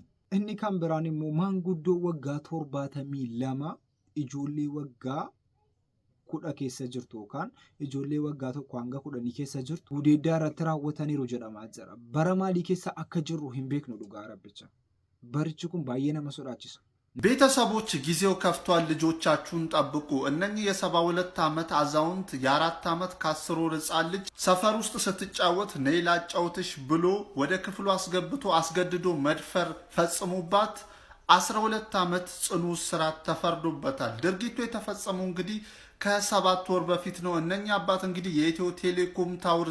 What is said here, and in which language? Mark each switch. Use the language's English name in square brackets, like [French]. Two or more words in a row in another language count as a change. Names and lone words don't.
[Oromo] Inni kan biraan immoo maanguddoo waggaa 72 ijoollee waggaa 10 keessa jirtu yookaan ijoollee waggaa 1 hanga 10 keessa jirtu gudeeddaa irratti raawwataniiru jedhamaa jira. Bara maalii keessa akka jirru hin beeknu dhugaa rabbicha. Barichi kun baay'ee nama sodaachisa. [Amharic] ቤተሰቦች ጊዜው ከፍቷል፣ ልጆቻችሁን ጠብቁ። እነኚህ የ72 ዓመት አዛውንት የ4 ዓመት ከ10 ወር ሕፃን ልጅ ሰፈር ውስጥ ስትጫወት ነይ ላጫውትሽ ብሎ ወደ ክፍሉ አስገብቶ አስገድዶ መድፈር ፈጽሞባት 12 ዓመት ጽኑ እስራት ተፈርዶበታል። ድርጊቱ የተፈጸመው እንግዲህ ከ7 ወር በፊት ነው። እነኛ አባት እንግዲህ የኢትዮ ቴሌኮም ታወር